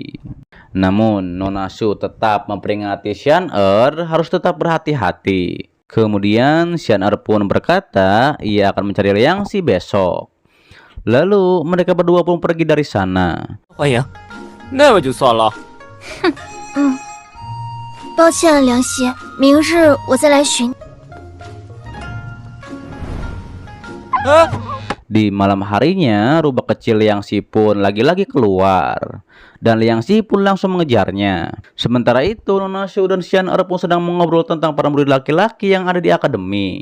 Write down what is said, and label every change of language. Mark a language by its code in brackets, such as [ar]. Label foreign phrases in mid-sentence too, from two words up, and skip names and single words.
[id] Namun, Nona Shu tetap memperingati Xian-Er harus tetap berhati-hati. Kemudian, Xian-Er pun berkata ia akan mencari Liang Xi besok. Lalu, mereka berdua pun pergi dari sana. [zh] 欢迎，那么就算了。抱歉，梁希，明日我再来寻。 [id] Di malam harinya, rubah kecil Liang Xi pun lagi-lagi keluar. Dan Liang Xi pun langsung mengejarnya. Sementara itu, Nona Shu dan Xian-Er pun sedang mengobrol tentang para murid laki-laki yang ada di akademi.